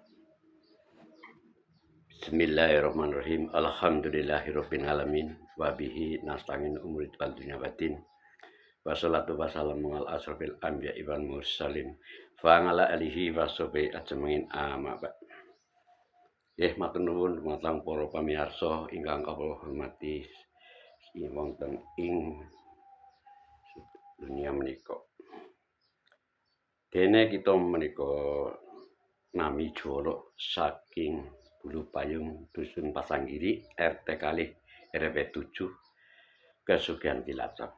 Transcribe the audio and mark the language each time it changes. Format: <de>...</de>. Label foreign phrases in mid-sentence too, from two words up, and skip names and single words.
<ar>بسم الله الرحمن الرحيم. الحمد لله رب العالمين وبه نستعين أمور الدنيا والدين. والصلاة والسلام على أشرف الأنبياء والمرسلين. وعلى آله وصحبه أجمعين أما بعد.</ar> <jv>Matur nuwun dumateng para pamirsa ingkang kawula hormati wonten ing dunia menika. Dene kita menika nami Jwara saking Bulu Payung Dusun Pasanggiri RT kalih RW 7 Kesugihan Cilacap.</jv>